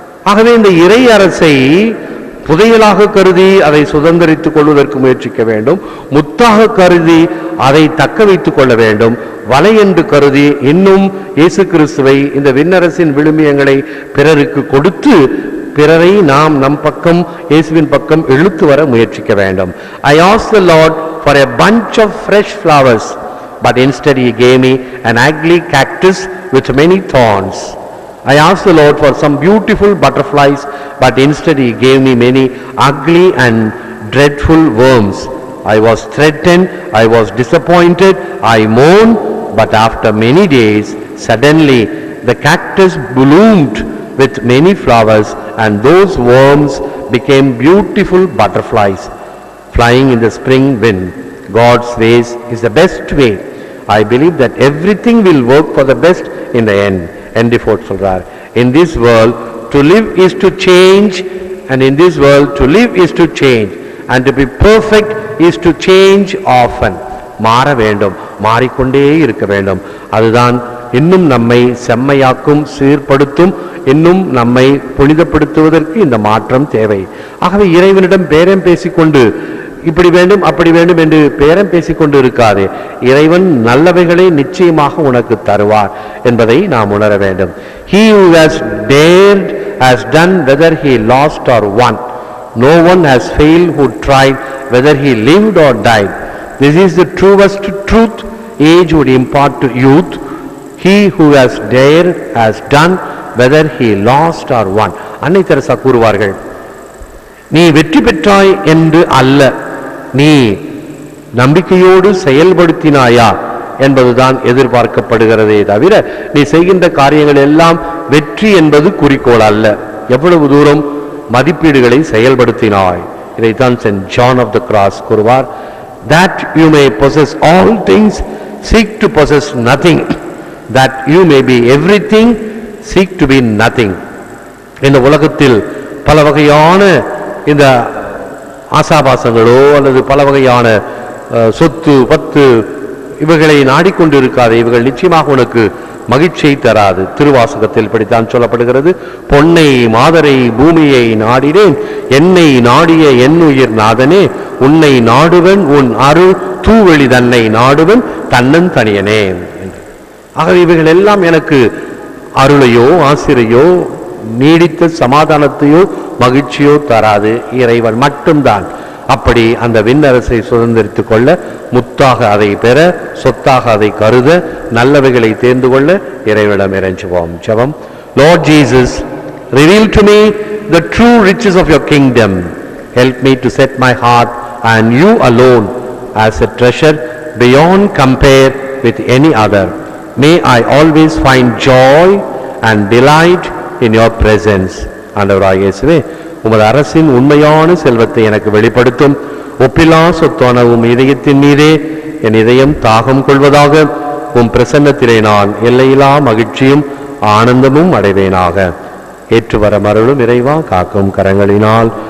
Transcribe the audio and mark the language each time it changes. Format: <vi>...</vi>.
<ta>ஆகவே இந்த இறை அரசை புதையலாக கருதி அதை சுதந்திரித்துக் கொள்வதற்கு முயற்சிக்க வேண்டும். முத்தாக கருதி அதை தக்க வைத்துக் கொள்ள வேண்டும். வலை என்று கருதி இன்னும் இயேசு கிறிஸ்துவை, இந்த விண்ணரசின் விழுமியங்களை பிறருக்கு கொடுத்து பிறரை நாம் நம் பக்கம், இயேசுவின் பக்கம் இழுத்து வர முயற்சிக்க வேண்டும்.</ta> <en>I asked the Lord for a bunch of fresh flowers, but instead he gave me an ugly cactus with many thorns. I asked the Lord for some beautiful butterflies, but instead he gave me many ugly and dreadful worms. I was threatened, I was disappointed, I mourned, but after many days, suddenly the cactus bloomed with many flowers, and those worms became beautiful butterflies flying in the spring wind. God's ways is the best way. I believe that everything will work for the best in the end. Henry Ford</en> <ta>சொல்றார்,</ta> <en>in this world to live is to change, and in this world to live is to change, and to be perfect is to change often.</en> <ta>மாற வேண்டும், மாறிக்கொண்டே இருக்க வேண்டும். அதுதான் இன்னும் நம்மை செம்மையாக்கும், சீர்படுத்தும், இன்னும் நம்மை புனிதப்படுத்துவதற்கு இந்த மாற்றம் தேவை. ஆகவே இறைவனிடம் பேரம் பேசிக்கொண்டு இப்படி வேண்டும் அப்படி வேண்டும் என்று பேரம் பேசிக்கொண்டு இருக்காதே. இறைவன் நல்லவைகளை நிச்சயமாக உனக்கு தருவார் என்பதை நாம் உணர வேண்டும்.</ta> <en>He who has dared has done whether he lost or won. No one has failed who tried whether he lived or died. This is the truest truth age would impart to youth. He who has dared has done whether he lost or won.</en> <ta>அன்னை Teresa கூறுவார்கள், நீ வெற்றி பெற்றாய் என்று அல்ல, நீ நம்பிக்கையோடு செயல்படுத்தினாயா என்பதுதான் எதிர்பார்க்கப்படுகிறதே தவிர நீ செய்கின்ற காரியங்கள் எல்லாம் வெற்றி என்பது குறிக்கோள் அல்ல. எவ்வளவு தூரம் மதிப்பீடுகளை செயல்படுத்தினாய். இதைத்தான் send John of the cross கூறுவார்,</ta> <en>that you may possess all things, seek to possess nothing, that you may be everything, seek to be nothing.</en> <ta>இந்த உலகத்தில் பல வகையான இந்த ஆசாபாசங்களோ அல்லது பல வகையான சொத்து பத்து இவைகளை நாடிக்கொண்டு இருக்காது. இவைகள் நிச்சயமாக உனக்கு மகிழ்ச்சியை தராது. திருவாசகத்தில் இப்படித்தான் சொல்லப்படுகிறது. பொன்னை மாதரை பூமியை நாடினேன், என்னை நாடிய என் உயிர் நாதனே, உன்னை நாடுவன் உன் அருள் தூவெளி தன்னை நாடுவன் தன்னன் தனியனே என்று. ஆகவே இவைகள் எல்லாம் எனக்கு அருளையோ ஆசிரையோ நீடித்த சமாதானத்தையோ மகிழ்ச்சியோ தராது. இறைவன் மட்டும்தான் அப்படி அந்த விண்ணரசை சுதந்திரித்துக் கொள்ள, முத்தாக அதை பெற, சொத்தாக அதை கருத, நல்லவைகளை தேர்ந்து கொள்ள இறைவனிடம் இறைஞ்சுவோம். ஜெபம்.</ta> <en>Lord Jesus, reveal to me the true riches of your kingdom. Help me to set my heart and you alone as a treasure beyond compare with any other. May I always find joy and delight in your presence.</en> <ta>ஆண்டவராகிய இயேசுவே, உமது அரசின் உண்மையான செல்வத்தை எனக்கு வெளிப்படுத்தும். ஒப்பிலா சொத்தான உம் இதயத்தின் மீதே என் இதயம் தாகம் கொள்வதாக. உம் பிரசன்னத்திலே நான் எல்லையில்லா மகிழ்ச்சியும் ஆனந்தமும் அடைவேனாக. ஏற்றுவர மருளும் இறைவா, காக்கும் கரங்களினால்.</ta>